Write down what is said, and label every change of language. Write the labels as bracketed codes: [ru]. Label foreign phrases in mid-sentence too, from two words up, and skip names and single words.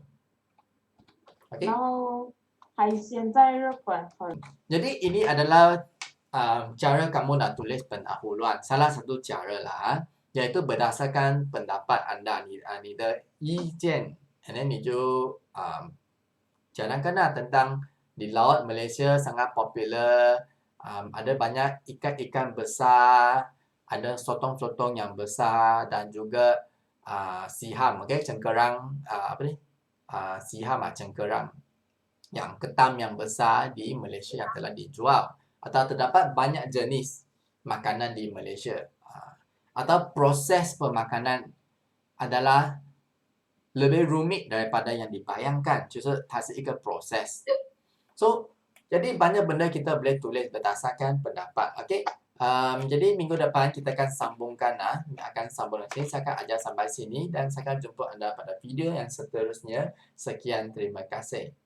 [ms] Okey. Jadi ini adalah cara kamu nak tulis pendahuluan. Salah satu cara lah, iaitu berdasarkan pendapat anda, [zh] 你的意见 [en] and then [zh] 你就 [ms] jalankan lah tentang di laut Malaysia sangat popular, ada banyak ikan-ikan besar, ada sotong-sotong yang besar dan juga siham, okay? Cengkerang, siham, cengkerang yang ketam yang besar di Malaysia yang telah dijual. Atau terdapat banyak jenis makanan di Malaysia. Atau proses pemakanan adalah lebih rumit daripada yang dibayangkan. [zh] 就是它是一个 proses. [ms] So, jadi banyak benda kita boleh tulis berdasarkan pendapat. Okay? Jadi minggu depan kita akan sambungkan akan sambung nanti. Saya akan ajar sampai sini dan saya akan jumpa anda pada video yang seterusnya. Sekian, terima kasih.